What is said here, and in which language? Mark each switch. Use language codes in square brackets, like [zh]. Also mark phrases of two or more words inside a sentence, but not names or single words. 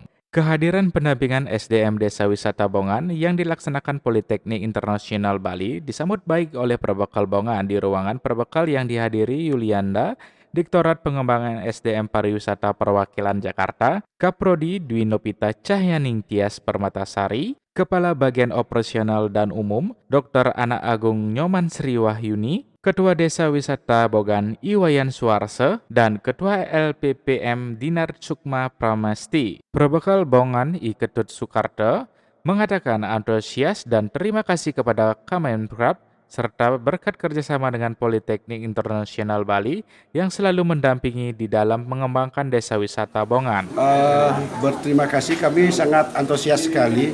[id] Kehadiran pendampingan SDM Desa Wisata Bongan yang dilaksanakan Politeknik Internasional Bali disambut baik oleh Perbekal Bongan di ruangan perbekal yang dihadiri Yulianda, Direktorat Pengembangan SDM Pariwisata Perwakilan Jakarta, Kaprodi Dwi Nopita Cahyaning Tias Permatasari, Kepala Bagian Operasional dan Umum, Dr. Anak Agung Nyoman Sri Wahyuni, Ketua Desa Wisata Bogan Iwayan Suarse, dan Ketua LPPM Dinar Sukma Pramesti. Perbekal Bongan I Ketut Soekarto mengatakan antusias dan terima kasih kepada Kemenpora serta berkat kerjasama dengan Politeknik Internasional Bali yang selalu mendampingi di dalam mengembangkan desa wisata Bongan. Berterima kasih, kami sangat antusias sekali.